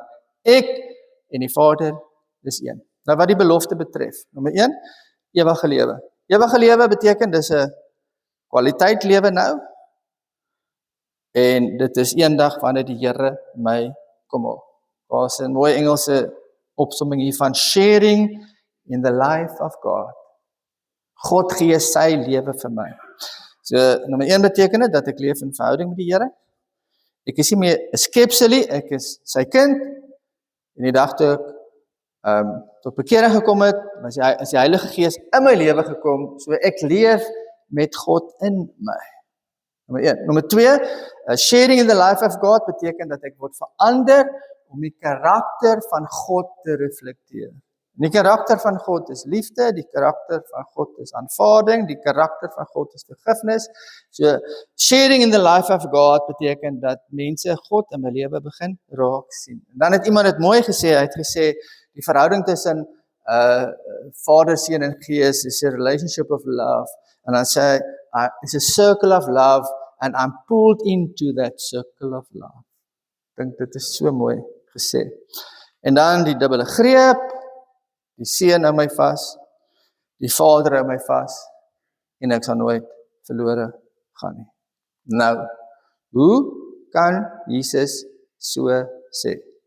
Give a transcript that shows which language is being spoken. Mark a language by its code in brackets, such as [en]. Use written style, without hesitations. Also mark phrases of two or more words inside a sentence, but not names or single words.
[af] Ek en die Vader is een. Nou wat die belofte betref. Nommer 1, ewige lewe. Ewige lewe beteken dis 'n kwaliteit lewe nou. En dit is eendag wanneer die Here my kom haal. Daar's 'n mooi Engelse opsomming hiervan, [en] sharing in the life of God. [af] God gee sy lewe vir my. So, nommer 1 beteken dit dat ek leef in verhouding met die Here. Ek is nie meer 'n skepsel nie, ek is sy kind. En die dag toe ek tot bekering gekom het, is die Heilige Gees in my lewe gekom, so ek leef met God in my. Nommer 1. Nommer 2, [en] sharing in the life of God [af] beteken dat ek word verander om die karakter van God te reflekteer. En die karakter van God is liefde, die karakter van God is aanvaarding, die karakter van God is vergifnis. So, [en] sharing in the life of God [af] beteken dat mense God in my lewe begin raak sien. En dan het iemand dit mooi gesê, hy het gesê, die verhouding tussen Vader, Seun en Gees is [en] a relationship of love. [af] En dan sê hy, [en] it's a circle of love, and I'm pulled into that circle of love. [af] Ek dink dit is so mooi gesê. En dan die dubbele greep, die Seun hou my vas, die Vader hou my vas, en ek sal nooit verlore gaan nie. Nou, hoe kan Jesus so sê?